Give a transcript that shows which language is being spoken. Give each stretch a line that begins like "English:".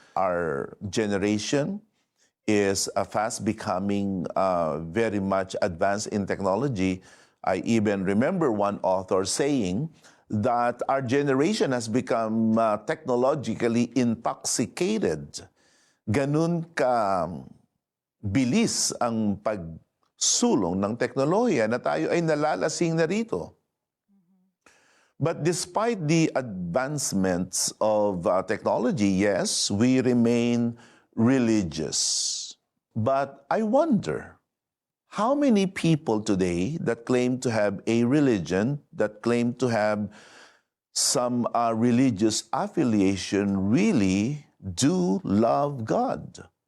English: Our generation is fast becoming very much advanced in technology. I even remember one author saying that our generation has become technologically intoxicated.
Filipino: Ganun ka bilis ang pagsulong ng teknolohiya na tayo ay nalalasing na rito.
English: But despite the advancements of technology, yes, we remain religious. But I wonder, how many people today that claim to have a religion, that claim to have some religious affiliation, really do love God?